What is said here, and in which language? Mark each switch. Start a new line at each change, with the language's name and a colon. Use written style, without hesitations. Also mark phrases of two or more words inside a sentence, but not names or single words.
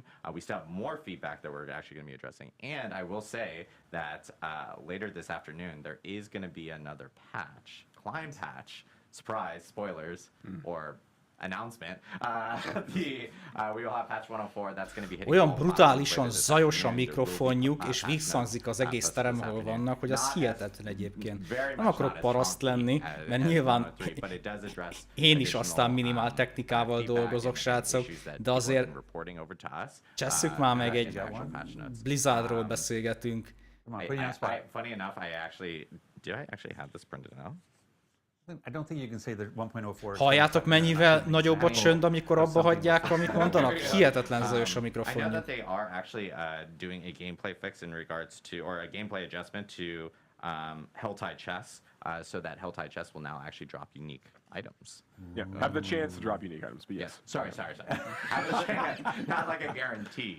English: We still have more feedback that we're actually going to be addressing. And I will say that later this afternoon, there is going to be another patch, climb patch, surprise, spoilers, or announcement. We will have patch 104, that's going to be hitting
Hungarian: Olyan
English: all
Hungarian: brutálisan
English: later this
Hungarian: zajos a
English: afternoon. There will be,
Hungarian: mikrofonjuk, és
English: patch
Hungarian: visszhangzik az
English: notes,
Hungarian: egész
English: this
Hungarian: terem, ahol
English: afternoon.
Hungarian: vannak, hogy az
English: Not
Hungarian: hihetetlen
English: as-
Hungarian: egyébként.
English: very
Hungarian: Nem
English: much
Hungarian: akarok
English: not as
Hungarian: paraszt
English: chunky
Hungarian: lenni,
English: as-
Hungarian: mert
English: as
Hungarian: nyilván
English: 103, but it does address
Hungarian: én is aztán
English: additional,
Hungarian: minimál technikával
English: feedback
Hungarian: dolgozok,
English: and
Hungarian: srácok,
English: issues that
Hungarian: de
English: people have
Hungarian: azért
English: been reporting over to us,
Hungarian: csesszük már meg
English: in
Hungarian: egy
English: the actual patch notes.
Hungarian: Blizzardról beszélgetünk.
English: Come on, put you on the spot. Funny enough, did I actually have this printed out? I don't think you can say that 1.04 is...
Hungarian: Halljátok, mennyivel nagyobb a csönd, amikor abba hagyják, amit mondanak? Hihetetlen zajos a
English: I know
Hungarian: mikrofonjuk.
English: that they are actually doing a gameplay fix in regards to, or a gameplay adjustment to Helltide Chess, so that Helltide Chess will now actually drop unique items. Yeah, have the chance to drop unique items, but yes. Sorry. Have a chance, not like a guarantee.